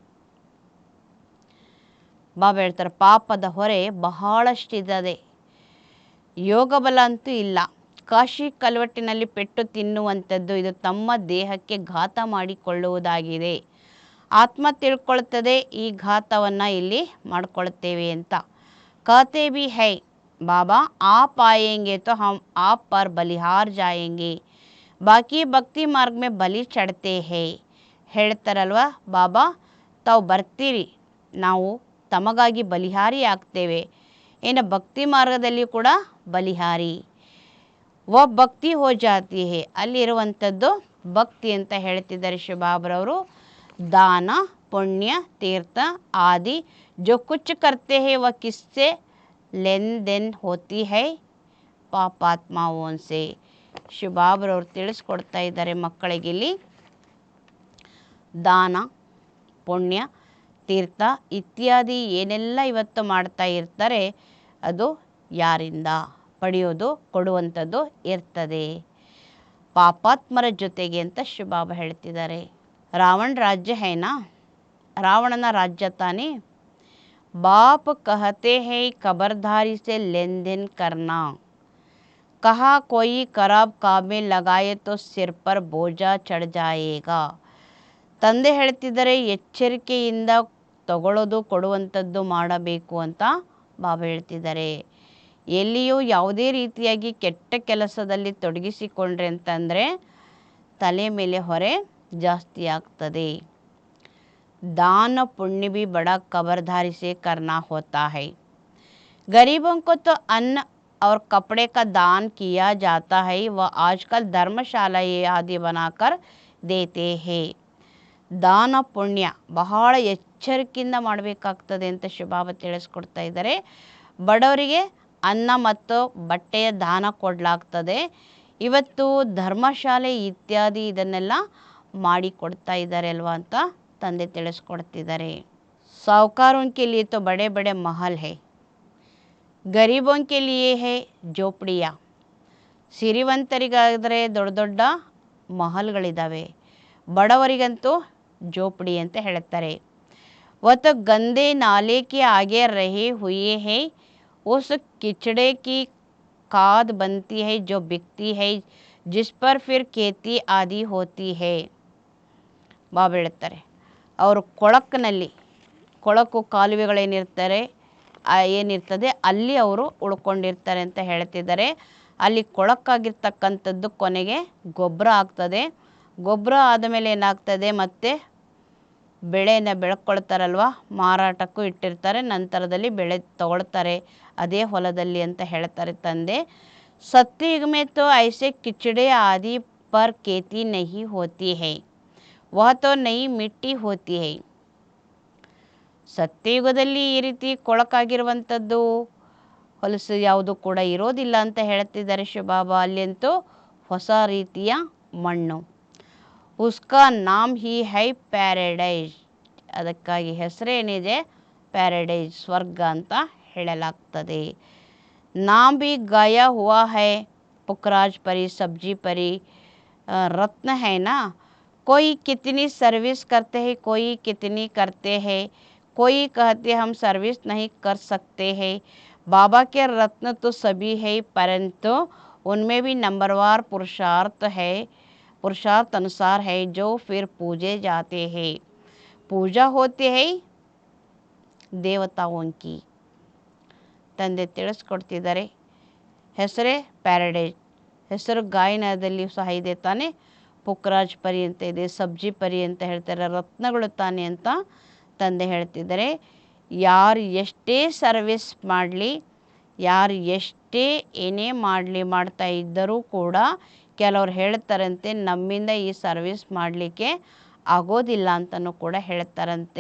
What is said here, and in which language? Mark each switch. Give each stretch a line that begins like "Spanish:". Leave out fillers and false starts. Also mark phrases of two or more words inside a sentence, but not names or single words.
Kannada: ಬಾಬಾ ಹೇಳ್ತಾರೆ, ಪಾಪದ ಹೊರೆ ಬಹಳಷ್ಟಿದೆ, ಯೋಗ ಬಲ ಅಂತೂ ಇಲ್ಲ. ಕಾಶಿ ಕಲ್ವಟ್ಟಿನಲ್ಲಿ ಪೆಟ್ಟು ತಿನ್ನುವಂಥದ್ದು ಇದು ತಮ್ಮ ದೇಹಕ್ಕೆ ಘಾತ ಮಾಡಿಕೊಳ್ಳುವುದಾಗಿದೆ. ಆತ್ಮ ತಿಳ್ಕೊಳ್ತದೆ ಈ ಘಾತವನ್ನು ಇಲ್ಲಿ ಮಾಡ್ಕೊಳ್ತೇವೆ ಅಂತ.
Hindi: कहते भी है बाबा आप आएंगे तो हम आप पर बलिहार जाएंगे, बाकी भक्ति मार्ग में बलि चढ़ते हैं.
Kannada: ಹೇಳ್ತಾರಲ್ವ, ಬಾಬಾ ತಾವು ಬರ್ತೀರಿ, ನಾವು ತಮಗಾಗಿ ಬಲಿಹಾರಿ ಆಗ್ತೇವೆ. ಇನ್ನು ಭಕ್ತಿ ಮಾರ್ಗದಲ್ಲಿ ಕೂಡ ಬಲಿಹಾರಿ.
Hindi: वह भक्ति हो जाती है,
Kannada: ಅಲ್ಲಿರುವಂಥದ್ದು ಭಕ್ತಿ ಅಂತ ಹೇಳ್ತಿದ್ದಾರೆ ಶಿವಬಾಬ್ರವರು.
Hindi: दान पुण्य तीर्थ आदि जो कुछ करते हैं वह किससे लेन देन होती है, पापात्माओं से.
Kannada: ಶಿವಬಾಬ್ರವರು ತಿಳಿಸ್ಕೊಡ್ತಾ ಇದ್ದಾರೆ ಮಕ್ಕಳಿಗೆ ಇಲ್ಲಿ. ದಾನ ಪುಣ್ಯ ತೀರ್ಥ ಇತ್ಯಾದಿ ಏನೆಲ್ಲ ಇವತ್ತು ಮಾಡ್ತಾ ಇರ್ತಾರೆ ಅದು ಯಾರಿಂದ ಪಡೆಯೋದು ಕೊಡುವಂಥದ್ದು ಇರ್ತದೆ, ಪಾಪಾತ್ಮರ ಜೊತೆಗೆ ಅಂತ ಶಿವಬಾಬಾ ಹೇಳ್ತಿದ್ದಾರೆ.
Hindi: रावण राज्य है ना,
Kannada: ರಾವಣನ ರಾಜ್ಯ ತಾನೇ.
Hindi: बाप कहते हैं खबरदारी से लेन देन करना, कहा कोई खराब काम में लगाए तो सिर पर बोझा चढ़ जाएगा.
Kannada: ತಂದೆ ಹೇಳ್ತಿದ್ದಾರೆ, ಎಚ್ಚರಿಕೆಯಿಂದ ತಗೊಳ್ಳೋದು ಕೊಡುವಂಥದ್ದು ಮಾಡಬೇಕು ಅಂತ ಬಾಬಾ ಹೇಳ್ತಿದ್ದಾರೆ. ಎಲ್ಲಿಯೂ ಯಾವುದೇ ರೀತಿಯಾಗಿ ಕೆಟ್ಟ ಕೆಲಸದಲ್ಲಿ ತೊಡಗಿಸಿಕೊಂಡ್ರೆ ಅಂತಂದರೆ ತಲೆ ಮೇಲೆ ಹೊರೆ ಜಾಸ್ತಿ ಆಗ್ತದೆ.
Hindi: दान पुण्य भी बड़ा कबरधारी से करना होता है। गरीबों को तो अन्न और कपड़े का दान किया जाता है, वह आजकल धर्मशाला आदि बनाकर देते हैं।
Kannada: ದಾನ ಪುಣ್ಯ ಬಹಳ ಎಚ್ಚರಿಕೆಯಿಂದ ಮಾಡಬೇಕಾಗ್ತದೆ ಅಂತ ಶಿವಬಾಬಾ ತಿಳಿಸ್ಕೊಡ್ತಾ ಇದ್ದಾರೆ. ಬಡವರಿಗೆ ಅನ್ನ ಮತ್ತು ಬಟ್ಟೆಯ ದಾನ ಕೊಡಲಾಗ್ತದೆ. ಇವತ್ತು ಧರ್ಮಶಾಲೆ ಇತ್ಯಾದಿ ಇದನ್ನೆಲ್ಲ ಮಾಡಿಕೊಡ್ತಾ ಇದ್ದಾರೆ ಅಲ್ವಾ ಅಂತ ತಂದೆ ತಿಳಿಸ್ಕೊಡ್ತಿದ್ದಾರೆ.
Hindi: ಸಾಹುಕಾರೋं के लिए तो बड़े बड़े महल है, ಗರೀಬೋं के लिए है झोपड़िया.
Kannada: ಸಿರಿವಂತರಿಗಾದರೆ ದೊಡ್ಡ ದೊಡ್ಡ ಮಹಲ್ಗಳಿದ್ದಾವೆ, ಬಡವರಿಗಂತೂ झोपड़ी ಅಂತ ಹೇಳ್ತಾರೆ.
Hindi: वह तो गंदे नाले के आगे रहे हुए है, उस किचड़े की खाद बनती है जो बिकती है, जिस पर फिर खेती आदि होती है.
Kannada: ಬಾಬಾ ಹೇಳ್ತಾರೆ, ಅವರು ಕೊಳಕು ಏನಿರ್ತದೆ ಅಲ್ಲಿ ಅವರು ಉಳ್ಕೊಂಡಿರ್ತಾರೆ ಅಂತ ಹೇಳ್ತಿದ್ದಾರೆ. ಅಲ್ಲಿ ಕೊಳಕಾಗಿರ್ತಕ್ಕಂಥದ್ದು ಕೊನೆಗೆ ಗೊಬ್ಬರ ಆಗ್ತದೆ. ಗೊಬ್ಬರ ಆದಮೇಲೆ ಏನಾಗ್ತದೆ, ಮತ್ತೆ ಬೆಳೆಯನ್ನು ಬೆಳ್ಕೊಳ್ತಾರಲ್ವ, ಮಾರಾಟಕ್ಕೂ ಇಟ್ಟಿರ್ತಾರೆ, ನಂತರದಲ್ಲಿ ಬೆಳೆ ತಗೊಳ್ತಾರೆ ಅದೇ ಹೊಲದಲ್ಲಿ ಅಂತ ಹೇಳ್ತಾರೆ ತಂದೆ.
Hindi: सत्युग में तो ऐसे किचड़े आदि पर खेती नहीं होती है, वह तो नई मिट्टी होती है.
Kannada: ಸತ್ಯಯುಗದಲ್ಲಿ ಈ ರೀತಿ ಕೊಳಕಾಗಿರುವಂಥದ್ದು ಹೊಲಸು ಯಾವುದು ಕೂಡ ಇರೋದಿಲ್ಲ ಅಂತ ಹೇಳ್ತಿದ್ದಾರೆ ಶಿವಬಾಬಾ. ಅಲ್ಲಂತೂ ಹೊಸ ರೀತಿಯ ಮಣ್ಣು.
Hindi: उसका नाम ही है
Kannada: ಪ್ಯಾರಡೈಸ್, ಅದಕ್ಕಾಗಿ ಹೆಸರೇನಿದೆ ಪ್ಯಾರಡೈಸ್, ಸ್ವರ್ಗ ಅಂತ ಹೇಳಲಾಗ್ತದೆ.
Hindi: नाम भी गाया हुआ है, पुखराज परी, सब्जी परी, रत्न है ना. कोई कितनी सर्विस करते हैं, कोई कितनी करते हैं, कोई कहते हम सर्विस नहीं कर सकते हैं. बाबा के रत्न तो सभी है, परंतु उनमें भी नंबरवार पुरुषार्थ अनुसार है जो फिर पूजे जाते हैं. पूजा होती है देवताओं की.
Kannada: ತಂದೆ ತಿಳಿಸ್ಕೊಡ್ತಿದ್ದಾರೆ. ಹೆಸರೇ ಪ್ಯಾರಡೈಸ್, ಹೆಸರು ಗಾಯನದಲ್ಲಿ ಸಹ ಇದೆ ತಾನೆ. ಪುಕ್ರಾಜ್ ಪರಿ ಅಂತ ಇದೆ, ಸಬ್ಜಿ ಪರಿ ಅಂತ ಹೇಳ್ತಾರೆ, ರತ್ನಗಳು ತಾನೆ ಅಂತ ತಂದೆ ಹೇಳ್ತಿದ್ದಾರೆ. ಯಾರು ಎಷ್ಟೇ ಸರ್ವಿಸ್ ಮಾಡಲಿ, ಯಾರು ಎಷ್ಟೇ ಏನೇ ಮಾಡ್ತಾ ಇದ್ದರೂ ಕೂಡ ಕೆಲವ್ರು ಹೇಳ್ತಾರಂತೆ ನಮ್ಮಿಂದ ಈ ಸರ್ವಿಸ್ ಮಾಡಲಿಕ್ಕೆ ಆಗೋದಿಲ್ಲ ಅಂತಲೂ ಕೂಡ ಹೇಳ್ತಾರಂತೆ.